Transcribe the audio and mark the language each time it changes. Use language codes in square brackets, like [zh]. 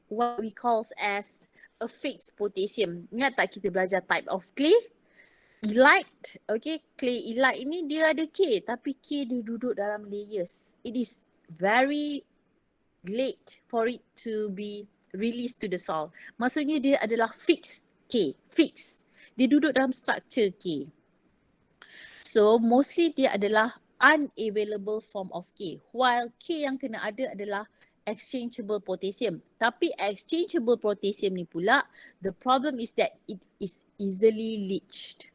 [en] What we call as a fixed potassium. [ms] Ingat tak kita belajar [en] type of clay? [ms] Elite, okay, clay elite ini dia ada K tapi K dia duduk dalam layers. [en] It is very late for it to be released to the soil. [ms] Maksudnya dia adalah fixed K, fixed. Dia duduk dalam structure K. [en] So mostly [ms] dia adalah [en] unavailable form of K. While [ms] K yang kena ada adalah exchangeable potassium. Tapi [en] exchangeable potassium [ms] ni pula, [en] the problem is that it is easily leached.